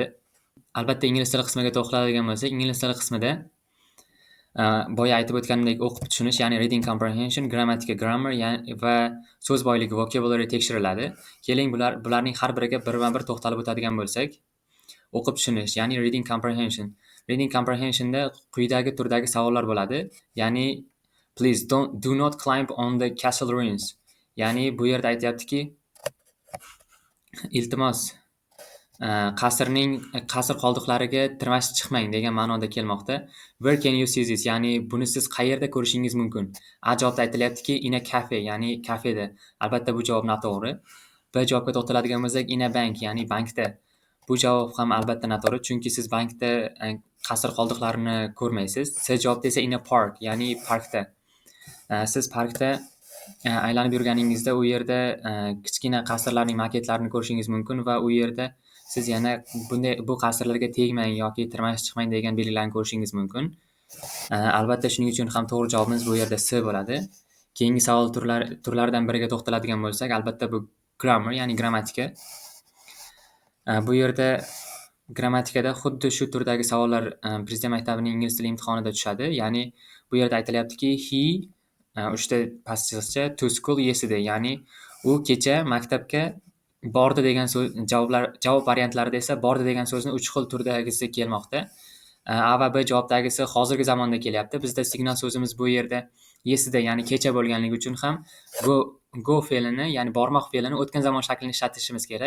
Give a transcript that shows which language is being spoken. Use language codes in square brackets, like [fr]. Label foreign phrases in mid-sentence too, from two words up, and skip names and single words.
[uz] Albatta ingliz tili qismiga to'xtaladigan bo'lsak, ingliz tili qismida boya aytib o'tganimdek o'qib tushunish, ya'ni [en] reading comprehension, [uz] grammatika, grammar va so'z boyligi, vocabulary tekshiriladi. Keling bularning har biriga birma-bir to'xtalib o'tadigan bo'lsak, o'qib tushunish, ya'ni [en] reading comprehension. Reading comprehensionda [uz] quyidagi turdagi savollar bo'ladi. [en] Ya'ni please do not climb on the castle ruins. [uz] Ya'ni bu yerda aytayaptiki, iltimos qasr qoldiqlariga tirmashib chiqmang degan ma'noda kelmoqda. [en] Where can you see this? [uz] Ya'ni buni siz qayerda ko'rishingiz mumkin? A javobda aytilyaptiki [en] in a cafe, [uz] ya'ni kafeda. Albatta bu javob noto'g'ri. B javobga to'xtaladigan bo'lsak [en] in a bank, [uz] ya'ni bankda. Bu javob ham albatta noto'g'ri, chunki siz bankda qasr qoldiqlarini ko'rmaysiz. C javobda esa [en] in a park, [uz] ya'ni parkda. Siz parkda aylanib yurganingizda u yerda kichkina qasrlarning maketlarini ko'rishingiz mumkin va u yerda siz yana bu qasrlarga tegmang yoki tirmashib chiqmang degan belgilarni ko'rishingiz mumkin. Albatta shuning uchun ham to'g'ri javobimiz bu yerda C bo'ladi. Keyingi savol turlaridan biriga to'xtaladigan bo'lsak, albatta bu grammar, ya'ni grammatika. Bu yerda grammatikada xuddi shu turdagi savollar Prezident maktabining ingliz tili imtihonida tushadi. Ya'ni bu yerda aytilyaptiki he uchta passivcha [en] to school yesterday, [uz] ya'ni u kecha maktabga bordi degan so'z, javob variantlarida esa bordi degan so'zni 3 xil turdagisi kelmoqda. A va B javobdagisi hozirgi zamonda kelyapti. Bizda signal so'zimiz bu yerda yesterday, ya'ni kecha bo'lganligi uchun ham go fe'lini, ya'ni bormoq fe'lini o'tgan zamon shaklini ishlatishimiz kerak.